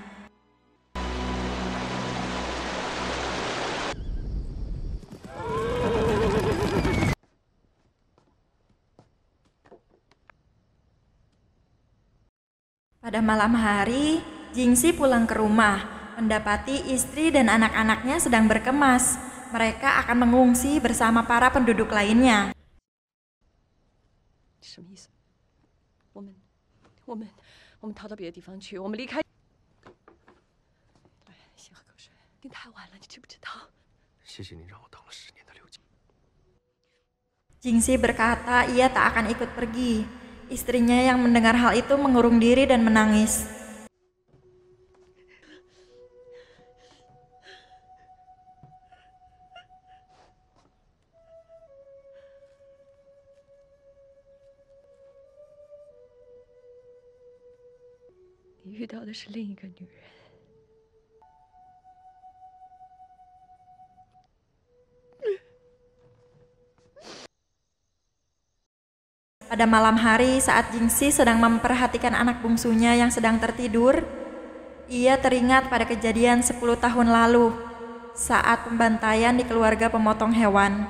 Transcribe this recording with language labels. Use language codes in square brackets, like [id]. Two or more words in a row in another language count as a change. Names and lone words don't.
[id] Pada malam hari, Jingxi pulang ke rumah, mendapati istri dan anak-anaknya sedang berkemas. Mereka akan mengungsi bersama para penduduk lainnya. [zh] 什么意思？我们逃到别的地方去，我们离开。来，先喝口水。你太晚了，你知不知道？谢谢你让我当了10年的刘瑾。 [id] Jingxi berkata ia tak akan ikut pergi. Istrinya yang mendengar hal itu mengurung diri dan menangis. [zh] 你遇到的是另一个女人。 [id] Pada malam hari saat Jingxi sedang memperhatikan anak bungsunya yang sedang tertidur, ia teringat pada kejadian 10 tahun lalu saat pembantaian di keluarga pemotong hewan.